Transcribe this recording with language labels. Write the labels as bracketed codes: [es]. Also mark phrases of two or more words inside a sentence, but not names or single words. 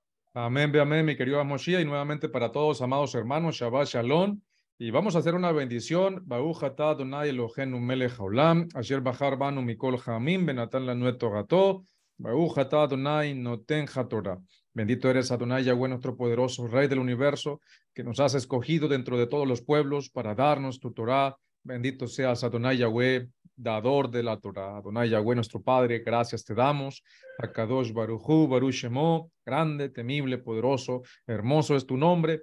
[es] Amén, amén, mi querido Moshiach, y nuevamente para todos, amados hermanos, [he] שבת שלום. [es] Y vamos a hacer una bendición. [he] ברוך אתה אדוני אלוהינו מלך העולם אשר בחר בנו מכל העמים ונתן לנו תורתו ברוך אתה אדוני נותן התורה. [es] Bendito eres Adonai Yahweh, nuestro poderoso Rey del universo, que nos has escogido dentro de todos los pueblos para darnos tu Torah. Bendito seas Adonai Yahweh, dador de la Torah. Adonai Yahweh, nuestro Padre, gracias te damos. [he] הקדוש ברוך הוא ברוך שמו, [es] grande, temible, poderoso, hermoso es tu nombre.